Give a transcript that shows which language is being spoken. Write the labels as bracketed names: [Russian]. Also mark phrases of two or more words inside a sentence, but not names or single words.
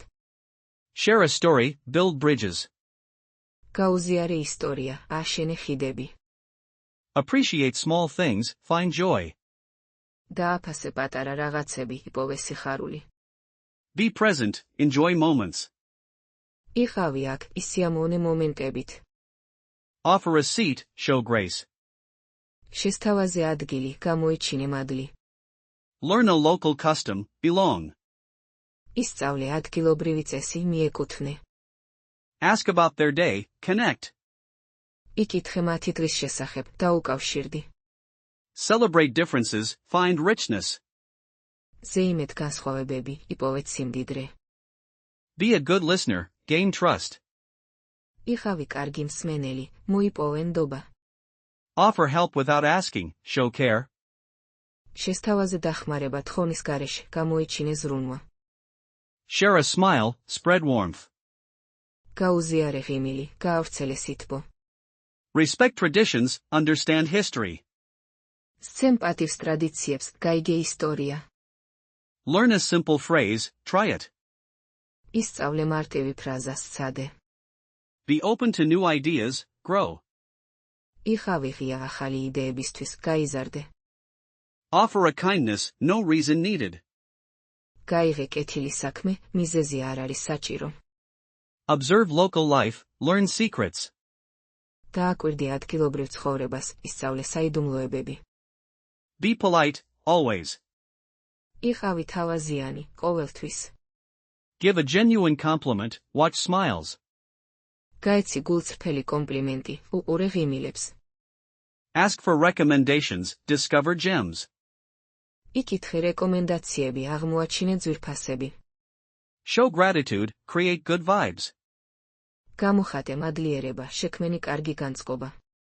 [English] Share a story, build bridges. [Georgian] გაუზიარე ისტორია, აშენე ხიდები. [English] Appreciate small things, find joy. [Georgian] დააფასე პატარა რაღაცები, იპოვე სიხარული. [English] Be present, enjoy moments. [Georgian] იყავი აქ, ისიამოვნე მომენტებით. [English] Offer a seat, show grace. [Georgian] შესთავაზე ადგილი, გამოიჩინე მადლი. [English] Learn a local custom, belong. [Georgian] ისწავლე ადგილობრივი წესი, მიეკუთვნე. [English] Ask about their day, connect. [Georgian] იკითხე მათი დღის შესახებ, დაუკავშირდი. [English] Celebrate differences, find richness. [Georgian] ზეიმეთ განსხვავებები, იპოვეთ სიმდიდრე. [English] Be a good listener, gain trust. [Georgian] იყავი კარგი მსმენელი, მოიპოვე ნდობა. [English] Offer help without asking, show care. [Georgian] შესთავაზე დახმარება თხონის გარეშე, გამოიჩინე ზრუნვა. [English] Share a smile, spread warmth. [Georgian] გაუზიარე ღიმილი, გაავრცელე სითბო. [English] Respect traditions, understand history. [Georgian] სცემ პატივს ტრადიციებს, გაიგე ისტორია. [English] Learn a simple phrase, try it. [Georgian] ისწავლე მარტივი ფრაზა, სცადე. [English] Be open to new ideas, grow. [Georgian] იყავი ღია ახალი იდეებისთვის, გაიზარდე. [English] Offer a kindness, no reason needed. [Georgian] გაიღე კეთილი საქმე, მიზეზი არ არის საჭირო. [English] Observe local life, learn secrets. [Georgian] დააკვირდი ადგილობრივ ცხოვრებას, ისწავლე საიდუმლოებები. [English] Be polite, always. [Georgian] იყავი თავაზიანი, ყოველთვის. [English] Give a genuine compliment, watch smiles. [Georgian] გაეცი გულწრფელი კომპლიმენტი, უყურე ღიმილებს. [English] Ask for recommendations, discover gems. [Georgian] იკითხე რეკომენდაციები, აღმოაჩინე ძვირფასები. [English] Show gratitude, create good vibes. [Georgian] გამოხატე მადლიერება, შექმენი კარგი განწყობა.